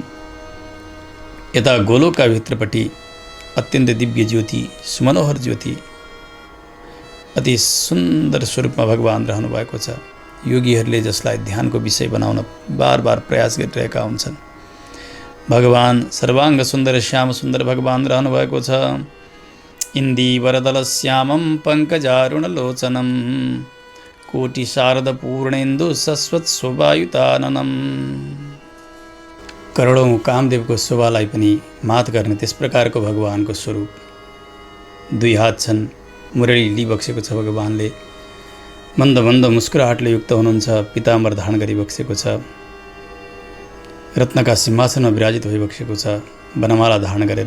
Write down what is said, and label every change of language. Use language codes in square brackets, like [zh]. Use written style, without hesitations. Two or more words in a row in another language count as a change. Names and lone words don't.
[ne] यता गोलोकका भित्रपट्टि अत्यन्त दिव्य ज्योति, सुमनोहर ज्योति, अति सुन्दर स्वरूपमा भगवान रहनु भएको छ। योगीहरूले जसलाई ध्यानको विषय बनाउन बार बार प्रयास गरिरहेका हुन्छन्। भगवान सर्वाङ्ग सुन्दर श्याम सुन्दर भगवान रहनु भएको छ। [sa] इन्दीवरदल श्यामं पङ्कजारुणलोचनं कोटि शारद पूर्णेन्दु शश्वत शोभायुताननम्। [ne] करोडौँ कामदेवको शोभालाई पनि मात गर्ने त्यस प्रकारको भगवानको स्वरूप। 2 हात छन्, मुरली लिइबक्सेको छ भगवानले। मन्द मन्द मुस्कुराहटले युक्त हुनुहुन्छ। पिताम्बर धारण गरिबक्सेको छ। रत्नका सिंहासनमा विराजित भइबक्सेको छ, वनमाला धारण गरेर।